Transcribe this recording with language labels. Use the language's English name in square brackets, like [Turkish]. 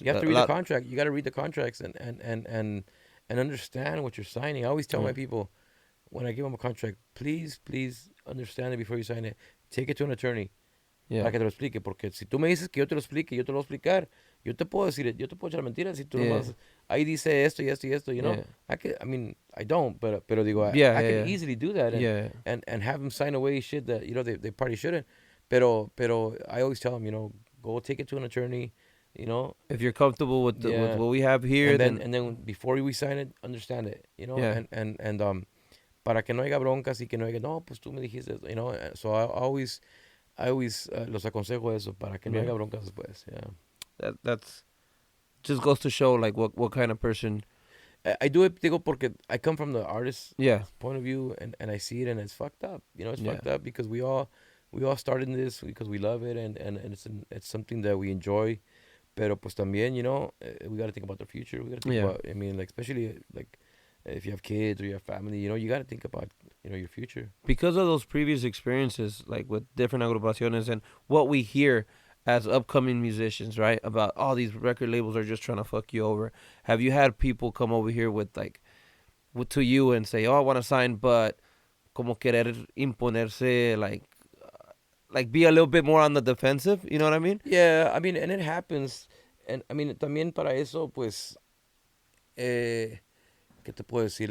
[English] You have to read the contract. You got to read the contracts and understand what you're signing. I always tell my people, when I give them a contract, please understand it before you sign it. Take it to an attorney. Yeah. [Spanish] Para que te lo explique, porque si tú me dices que yo te lo explique, yo te lo voy a explicar, yo te puedo decir, yo te puedo echar mentiras si tú nomás, ahí dice esto y esto y esto, [English] Yeah. I mean, I don't, [Spanish] pero digo, [English] I can easily do that and have them sign away shit that, they probably shouldn't, [Spanish] pero [English] I always tell them, go take it to an attorney, If you're comfortable with with what we have here, and then before we sign it, understand it, and [Spanish] para que no haya broncas y que no haya, no, pues tú me dijiste, [English] so I always [Spanish] los aconsejo eso para que no haya broncas después. [English] Yeah. That's just goes to show, like, what kind of person. I do it, [Spanish] digo, porque [English] I come from the artist's Yeah. point of view, and I see it, and it's fucked up. It's Yeah. fucked up because we all started in this because we love it, and it's something that we enjoy. [Spanish] Pero pues también, [English] we got to think about the future. We got to think about, I mean, like, especially like if you have kids or you have family, you got to think about, your future. Because of those previous experiences, like with different agrupaciones and what we hear as upcoming musicians, right? About all these record labels are just trying to fuck you over. Have you had people come over here with to you and say, "Oh, I want to sign," but [Spanish] como querer imponerse, [English] like be a little bit more on the defensive? You know what I mean? Yeah, I mean, and it happens. [Spanish] And I mean, también para eso, pues, ¿qué te puedo decir?